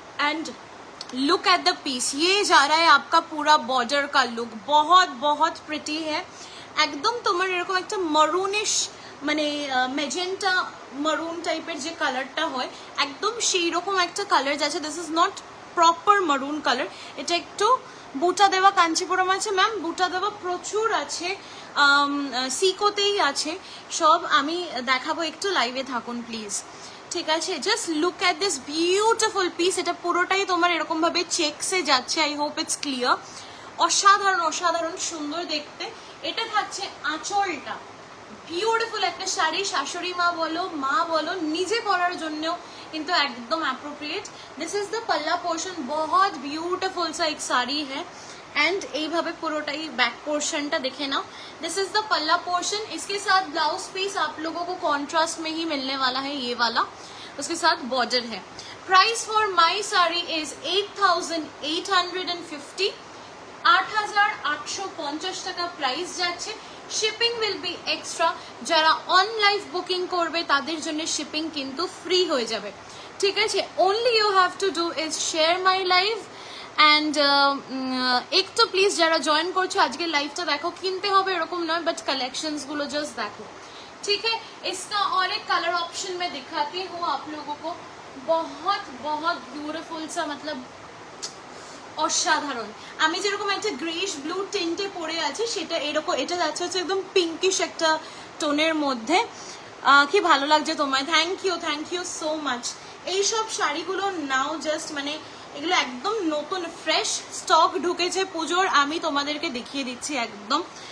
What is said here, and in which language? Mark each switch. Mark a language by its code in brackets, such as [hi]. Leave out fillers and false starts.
[en] and look at the piece, [hi] ये जा रहा है आपका पूरा बॉर्डर का लुक, बहुत बहुत प्रिटी है [bn] একদম। তোমার এরকম একটা মারুনিশ, মানে মেজেন্টা মারুন টাইপের যে কালারটা হয়, একদম সেই রকম একটা কালার যাচ্ছে। [en] this is not proper maroon colour, [bn] এটা একটু বুটা দেওয়া কাঞ্চিপুরম আছে ম্যাম, বুটা দেওয়া প্রচুর আছে, সিকোতেই আছে সব। আমি দেখাবো, একটু লাইভে থাকুন প্লিজ, ঠিক আছে? [en] Just look at this beautiful piece. [bn] এটা পুরোটাই তোমার এরকম ভাবে চেকসে যাচ্ছে, [en] I hope it's clear. [bn] অসাধারণ অসাধারণ সুন্দর দেখতে। এটা থাকছে আঁচলটা, বিউটিফুল একটা শাড়ি, শাশুড়ি মা বলো, মা বলো, নিজে পরার জন্য কিন্তু একদম অ্যাপ্রোপ্রিয়েট। [en] this is the [hi] पल्ला पोर्शन, बहुत ब्यूटीफुल सा एक साड़ी है। [bn] एंड এইভাবে পুরোটাই बैक पोर्शनটা দেখে নাও। [en] this is the palla portion, [hi] इसके साथ ब्लाउज पीस आप लोगों को कॉन्ट्रास्ट में ही मिलने वाला है, ये वाला, उसके साथ बॉर्डर है। [en] price for my sari is 8,850, 8,850 [bn] টাকা প্রাইস যাচ্ছে। [en] shipping will be extra, [bn] যারা অনলাইন বুকিং করবে তাদের জন্য শিপিং কিন্তু ফ্রি হয়ে যাবে, ঠিক আছে? [en] only you have to do is share my live [bn] and একটু প্লিজ যারা জয়েন করছো আজকে লাইভটা দেখো, কিনতে হবে এরকম নয়, বাট কালেকশনসগুলো জাস্ট দেখো, [hi] ठीक है? इसका और एक कलर ऑप्शन मैं दिखाती हूँ आप लोगों को, बहुत बहुत ब्यूटीफुल सा, मतलब [bn] অসাধারণ। আমি যেরকম একটা গ্রেইশ ব্লু টিন্টে পরে আছি, সেটা এরকম, এটা যাচ্ছে হচ্ছে একদম পিঙ্কিশ একটা টোনের মধ্যে। কি ভালো লাগছে তোমায়, [en] Thank you so much. [bn] এইসব শাড়িগুলো নাও, জাস্ট মানে এগুলো একদম নতুন ফ্রেশ স্টক ঢুকেছে পুজোর, আমি তোমাদেরকে দেখিয়ে দিচ্ছি একদম।